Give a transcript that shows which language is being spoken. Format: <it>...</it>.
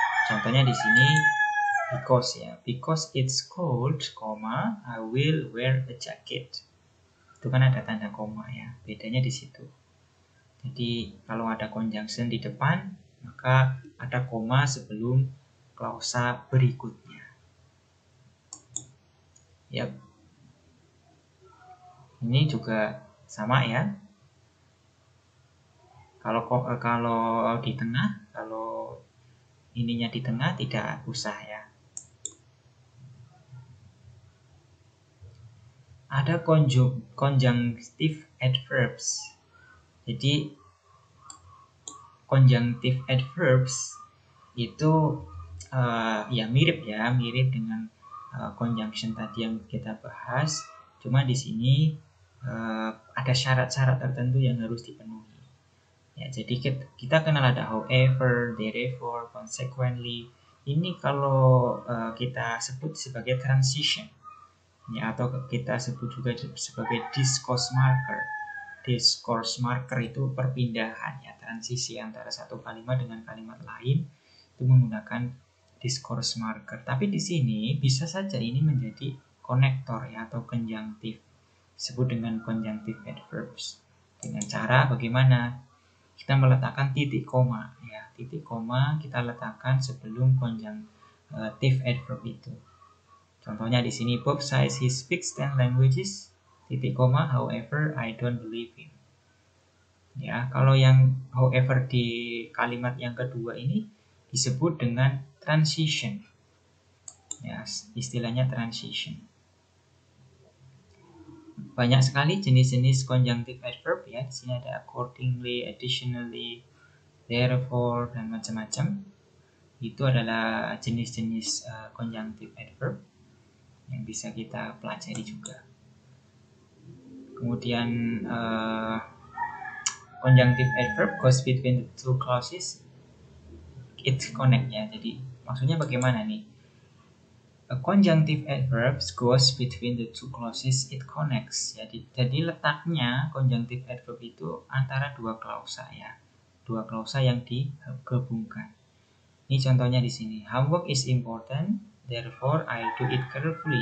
<id>Contohnya di sini</id> <en>because ya, because it's cold, I will wear a jacket.</en> <id>Itu kan ada tanda koma ya, bedanya di situ. Jadi kalau ada conjunction di depan, maka ada koma sebelum klausa berikutnya. Yap. Ini juga sama ya. Kalau di tengah, kalau ininya di tengah tidak usah ya. Ada conjunctive adverbs. Jadi conjunctive adverbs itu ya mirip dengan conjunction tadi yang kita bahas. Cuma di sini ada syarat-syarat tertentu yang harus dipenuhi. Ya, jadi kita kenal ada however, therefore, consequently. Ini kalau kita sebut sebagai transition, ya, atau kita sebut juga sebagai discourse marker. Discourse marker itu perpindahan, ya, transisi antara satu kalimat dengan kalimat lain itu menggunakan discourse marker. Tapi di sini bisa saja ini menjadi konektor, ya, atau konjunktif, disebut dengan conjunctive adverbs. Dengan cara bagaimana? Kita meletakkan titik koma, ya, titik koma kita letakkan sebelum conjunctive adverb itu. Contohnya di sini,</id> <en>Bob says he speaks 10 languages,</en> <id>titik koma,</id> <en>however I don't believe him.</en> <id>Ya, kalau yang however di kalimat yang kedua ini disebut dengan transition. Ya, istilahnya transition. Banyak sekali jenis-jenis conjunctive adverb, ya. Di sini ada accordingly, additionally, therefore, dan macam-macam. Itu adalah jenis-jenis conjunctive adverb yang bisa kita pelajari juga. Kemudian</id> <en>conjunctive adverb goes between the two clauses, it connect, ya.</en> <id>Jadi maksudnya bagaimana nih?</id> <en>A conjunctive adverb goes between the two clauses, it connects.</en> <id>Jadi letaknya conjunctive adverb itu antara dua klausa, ya. Dua klausa yang digabungkan. Ini contohnya di sini.</id> <en>Homework is important, therefore I do it carefully.</en>